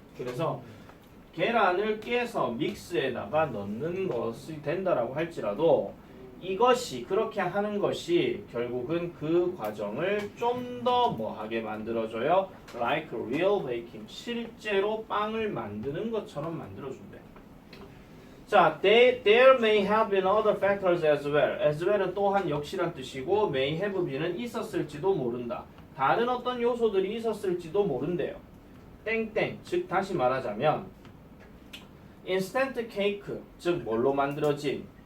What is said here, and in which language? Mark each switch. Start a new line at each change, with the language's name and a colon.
Korean: 그래서 계란을 깨서 믹스에다가 넣는 것이 된다라고 할지라도 이것이 그렇게 하는 것이 결국은 그 과정을 좀 더 뭐하게 만들어줘요?
English: Like real baking,
Korean: 실제로 빵을 만드는 것처럼 만들어준대.
English: 자, there may have been other factors as well.
Korean: as well은 또한 역시란 뜻이고
English: may have beenen
Korean: 있었을지도 모른다. 다른 어떤 요소들이 있었을지도 모른대요. 땡땡, 즉 다시 말하자면 인스턴트 케이크, 즉 뭘로 만들어진?